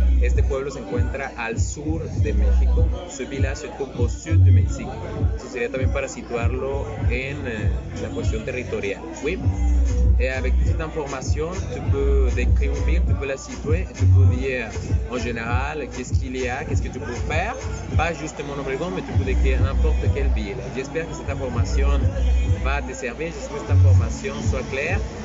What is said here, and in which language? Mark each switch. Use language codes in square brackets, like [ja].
[es] Este pueblo se encuentra al sur de México. [fr] Ce village se trouve au sud du Mexique. [es] Eso sería también para situarlo en la cuestión territorial. [fr] Oui. Et avec toute cette information, tu peux décrire une ville, tu peux la situer, tu peux dire en général qu'est-ce qu'il y a, qu'est-ce que tu peux faire, pas justement en Obregón, mais tu peux décrire n'importe quelle ville. J'espère que cette information va te servir, j'espère que cette information soit claire.